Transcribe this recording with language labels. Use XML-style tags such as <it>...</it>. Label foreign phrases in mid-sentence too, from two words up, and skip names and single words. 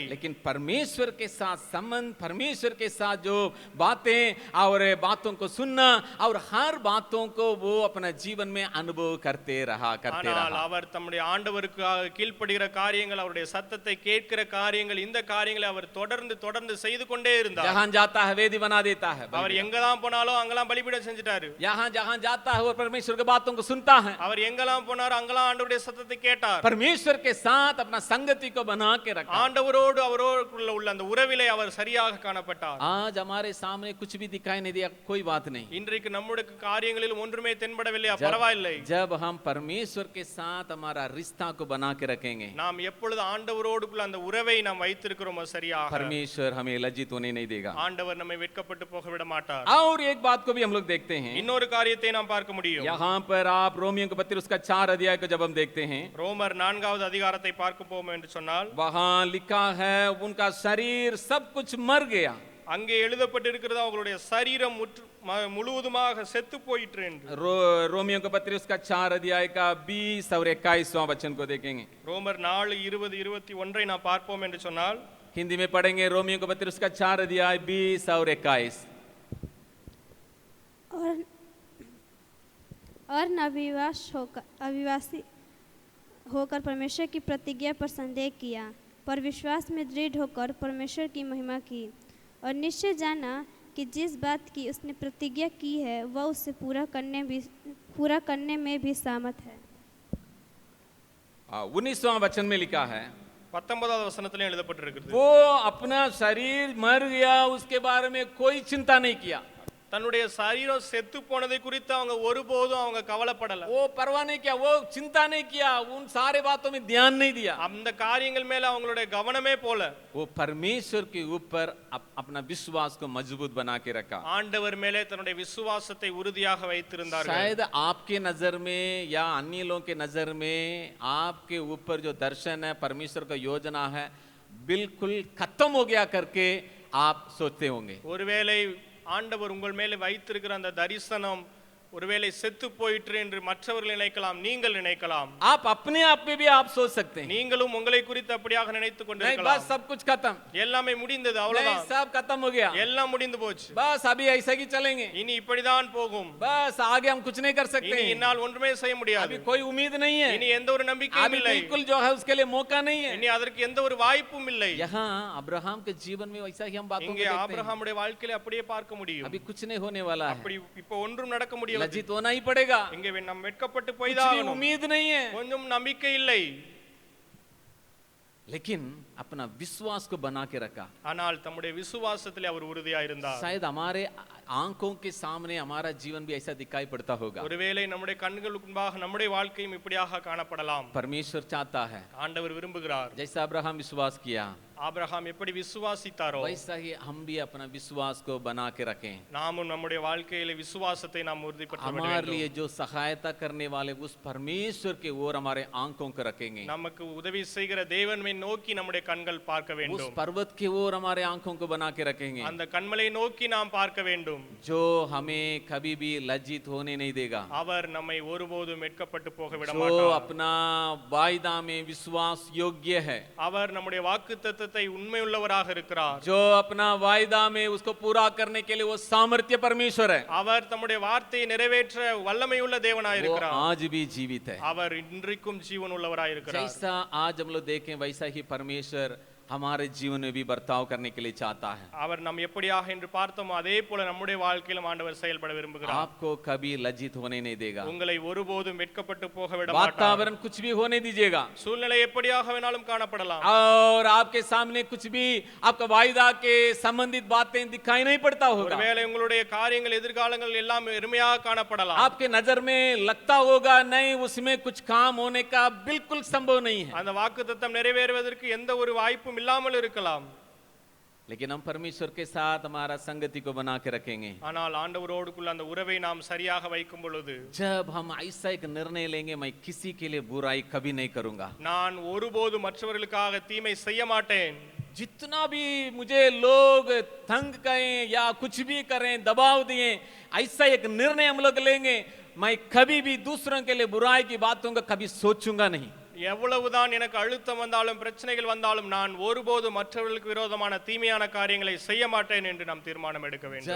<hi>लेकिन परमेश्वर के साथ संबंध, परमेश्वर के साथ जो बातें और बातों को सुनना और हर बातों को वो अपना जीवन में अनुभव करते रहा।</hi> <ta>ஆனால் அவர் தம்முடைய ஆண்டவருக்காக கீழ்ப்படுகிற காரியங்கள், அவருடைய சத்தத்தை கேட்கிற காரியங்கள், இந்த காரியங்களை அவர் தொடர்ந்து செய்து கொண்டே இருந்தார்.</ta> <hi>जहां जाता है वेदी बना देता है,</hi> <ta>அவர் எங்கெல்லாம் போனாலும் அங்கெல்லாம் பலிபீடம் செஞ்சிட்டாரு.</ta> <hi>जहां जाता है वो परमेश्वर की बातों को सुनता है,</hi> <ta>அவர் எங்கெல்லாம் போனாரோ அங்கெல்லாம் ஆண்டவருடைய சத்தத்தை கேட்டார்.</ta> <hi>परमेश्वर के साथ अपना संगति को बना के रखा।</hi> <ta>ஆண்டவரோடு அவரோடு உள்ள அந்த உறவிலே அவர் சரியாக காணப்பட்டார்.</ta> <hi>आज हमारे सामने कुछ भी दिखाई नहीं दिया, कोई बात नहीं।</hi> <ta>இன்றைக்கு நம்முடைய காரியங்களில் ஒன்றுமே தென்படவில்லை, பரவாயில்லை.</ta> <hi>जब हम परमेश्वर के साथ हमारा रिश्ता को बना के रखेंगे,</hi> <ta>நாம் எப்பொழுது ஆண்டவரோடு அந்த உறவை நாம் வைத்திருக்கிறோமோ சரியாக,</ta> <hi>परमेश्वर हमें लज्जित होने नहीं देगा।</hi> <ta>ஆண்டவர் நம்மை வெட்கப்பட்டு போக விட மாட்டார்.</ta> <hi>और एक बात को भी हम लोग देखते हैं,</hi> <ta>இன்னொரு காரியத்தை நாம் பார்க்க முடியும்.</ta> <hi>यहाँ पर आप रोमियो के पत्र उसका 4 अध्याय को जब हम देखते हैं,</hi> <ta>ரோமர் 4வது அதிகாரத்தை பார்க்க போவோம் என்று சொன்னால்,</ta> <hi>वहां लिखा है उनका शरीर सब कुछ मर गया।</hi> <ta>அங்கே எழுதப்பட்டிருக்கிறது அவங்களுடைய சரீரம் முழுவதுமாக செத்து போயிற்று என்று.</ta> <hi>रोमियो के पत्र उसका 4 अध्याय का 20 और 21वां वचन को देखेंगे।</hi> <ta>ரோமர் 4:20-21 நாம் பார்ப்போம் என்று சொன்னால்,</ta> <hi>हिंदी में पढ़ेंगे रोमियो के पत्र उसका 4 अध्याय 20 और 21। और अविवासी होकर परमेश्वर की प्रतिज्ञा पर संदेह किया, पर विश्वास में दृढ़ होकर परमेश्वर की महिमा की। और निश्चय जाना कि जिस बात की उसने प्रतिज्ञा की है वह उसे पूरा करने में भी सामर्थ है। 19वां वचन में लिखा है</hi> <ta>19வது வசனத்திலே எழுதப்பட்டிருக்கிறது,</ta> <hi>वो अपना शरीर मर गया उसके बारे में कोई चिंता नहीं किया,</hi> <ta>தன்னுடைய சரீரம் செத்து போனதை குறித்து அவங்க ஒருபோதும் அவங்க கவலைப்படல.</ta> <hi>वो परवाह नहीं किया, वो चिंता नहीं किया, उन सारे बातों में ध्यान नहीं दिया।</hi> <ta>அந்த காரியங்கள் மேல அவங்களுடைய கவனமே போல.</ta> <hi>वो परमेश्वर के ऊपर अपना विश्वास को मजबूत बना के रखा।</hi> <ta>ஆண்டவர் மேலே தன்னுடைய விசுவாசத்தை உறுதியாக வைத்திருந்தார்கள்.</ta> <hi>शायद आपके नजर में या अन्य लोगों के नजर में आपके ऊपर जो दर्शन है, परमेश्वर का योजना है, बिल्कुल खत्म हो गया करके आप सोचते होंगे।</hi> <ta>ஒருவேளை ஆண்டவர் உங்கள் மேலே வைத்திருக்கிற அந்த தரிசனம் ஒருவேளை செத்து போயிற்று என்று மற்றவர்கள் நினைக்கலாம், நீங்கள் நினைக்கலாம்.</ta> <hi>आप अपने आप में भी आप सोच सकते हैं,</hi> <ta>நீங்களும் உங்களை குறித்து அப்படியாக நினைத்துக்</ta> <hi>नहीं</hi> <ta>கொண்டிருக்கலாம்.</ta> <hi>बस सब कुछ खत्म,</hi> <ta>எல்லாமே முடிந்தது,</ta> <hi>नहीं</hi> <ta>அவ்வளவுதான்,</ta> <hi>सब खत्म हो गया,</hi> <ta>எல்லாம் முடிந்து போச்சு,</ta> <hi>बस अभी ऐसे ही चलेंगे,</hi> <ta>இனி இப்படிதான் போகும்,</ta> <hi>बस आगे हम कुछ नहीं कर सकते</hi> <ta>இனி</ta> <hi>हैं,</hi> <ta>என்னால் ஒன்றுமே செய்ய முடியாது,</ta> <hi>अभी कोई उम्मीद नहीं है,</hi> <ta>இனி எந்த ஒரு நம்பிக்கையும்</ta> <hi>अभी</hi> <ta>இல்லை,</ta> <hi>बिल्कुल जो है उसके लिए मौका नहीं है।</hi> <ta>இனி அதற்கு எந்த ஒரு வாய்ப்பும் இல்லை.</ta> <hi>यहाँ अब्राहम के जीवन में वैसा ही हम बातों को</hi> <ta>இங்கே</ta> <hi>देखते हैं,</hi> <ta>ஆபிரகாமுடைய வாழ்க்கையில அப்படியே பார்க்க முடியும்.</ta> <hi>अभी कुछ नहीं होने वाला है,</hi> <ta>அப்படி இப்போ ஒன்றும் நடக்க முடியாது.</ta> <hi>लज्जित होना ही पड़ेगा,</hi> <ta>இங்கே நம்ம வெட்கப்பட்டு</ta> <hi>कुछ भी</hi> <ta>போய்தான்</ta> <hi>उम्मीद नहीं है,</hi> <ta>கொஞ்சம் நம்பிக்கை இல்லை.</ta> <hi>लेकिन अपना विश्वास को बना के रखा।</hi> <ta>ஆனால் தம்முடைய விசுவாசத்திலே அவர் உறுதியா இருந்தார்.</ta> <hi>शायद हमारे आंखों के सामने हमारा जीवन भी ऐसा दिखाई पड़ता होगा।</hi> <ta>ஒருவேளை நம்முடைய கண்களுக்கு முன்பாக நம்முடைய வாழ்க்கையும் இப்படியாக காணப்படலாம்.</ta> <hi>परमेश्वर चाहता है</hi> <ta>ஆண்டவர் விரும்புகிறார்,</ta> <hi>जैसा अब्राहम विश्वास किया</hi> <ta>ஆபிரகாம் எப்படி விசுவாசித்தாரோ</ta> <hi>वैसा ही हम भी अपना विश्वास को बना के रखें।</hi> <ta>நாமும் நம்முடைய வாழ்க்கையில விசுவாசத்தை நாம் உறுதிப்படுத்த</ta> <hi>हमारे</hi> <ta>வேண்டும்.</ta> <hi>लिए जो सहायता करने वाले उस परमेश्वर के ओर हमारे आंखों को रखेंगे,</hi> <ta>நமக்கு உதவி செய்கிற தேவனை நோக்கி நம்முடைய கண்கள் பார்க்க</ta> <hi>उस</hi> <ta>வேண்டும்.</ta> <hi>पर्वत की ओर हमारे आंखों को बना के रखेंगे</hi> <ta>அந்த கண்மலை நோக்கி நாம் பார்க்க வேண்டும்.</ta> <hi>जो हमें कभी भी लज्जित होने नहीं देगा,</hi> <ta>அவர் நம்மை ஒருபோதும் வெட்கப்பட்டு போக விட</ta> <hi>जो</hi> <ta>மாட்டார்.</ta> <hi>अपना वायदा में विश्वास योग्य है,</hi> <ta>அவர் நம்முடைய வாக்குத்தத்தத்தை உண்மையுள்ளவராக இருக்கிறார்.</ta> <hi>जो अपना वायदा में उसको पूरा करने के लिए वो सामर्थ्य परमेश्वर है,</hi> <ta>அவர் தம்முடைய வார்த்தையை நிறைவேற்ற வல்லமையுள்ள தேவனாய்</ta> <hi>वो</hi> <ta>இருக்கிறார்.</ta> <hi>आज भी जीवित है।</hi> <ta>அவர் இன்றைக்கும் ஜீவன் உள்ளவராய் இருக்கிறார்.</ta> <hi>जैसा आज हम लोग देखें वैसा ही परमेश्वर हमारे जीवन में भी बर्ताव करने के लिए चाहता है।</hi> <ta>அவர் நாம் எப்படியாக என்று பார்த்தோமோ அதே போல நம்முடைய வாழ்க்கையிலும் ஆண்டவர் செயல்பட விரும்புகிறார்.</ta> <hi>आपको कभी लज्जित होने नहीं देगा,</hi> <ta>உங்களை ஒருபோதும் வெட்கப்பட்டு போக விட மாட்டார்.</ta> <hi>वातावरण कुछ भी होने दीजिएगा,</hi> <ta>சூழ்நிலை எப்படியாக வேணாலும் காணப்படலாம்,</ta> <hi>और आपके सामने कुछ भी आपका वायदा के संबंधित बातें दिखाई नहीं पड़ता होगा,</hi> <ta>ஒருவேளை உங்களுடைய காரியங்கள் எதிர்காலங்கள் எல்லாம் எருமையாக காணப்படலாம்,</ta> <hi>आपके नजर में लगता होगा नहीं उसमें कुछ काम होने का बिल्कुल संभव नहीं है,</hi> <ta>அந்த வாக்குத்தத்தம் நிறைவேறுவதற்கு எந்த ஒரு வாய்ப்பும் இல்லாமல் இருக்கலாம்.</ta> <hi>लेकिन हम परमेश्वर के साथ हमारा संगति को बना के रखेंगे।</hi> <ta>ஆனால் ஆண்டவரோடுக்குள்ள அந்த உறவை நாம் சரியாக வைக்கும் பொழுது,</ta> <hi>जब हम ऐसा एक निर्णय लेंगे मैं किसी के लिए बुराई कभी नहीं करूंगा,</hi> <ta>நான் ஒருபோதும் மற்றவர்களுக்காக தீமை செய்ய மாட்டேன்,</ta> <hi>जितना भी मुझे लोग तंग करें या कुछ भी करें दबाव दिए, ऐसा एक निर्णय हम लोग लेंगे मैं कभी भी दूसरों के लिए बुराई की बातों का कभी सोचूंगा नहीं।</hi> <ta>எவ்வளவுதான் எனக்கு அழுத்தம் வந்தாலும் பிரச்சனைகள் வந்தாலும் நான் ஒருபோதும் மற்றவர்களுக்கு விரோதமான தீமையான காரியங்களை செய்ய மாட்டேன் என்று நாம் தீர்மானம் எடுக்க வேண்டும்.</ta>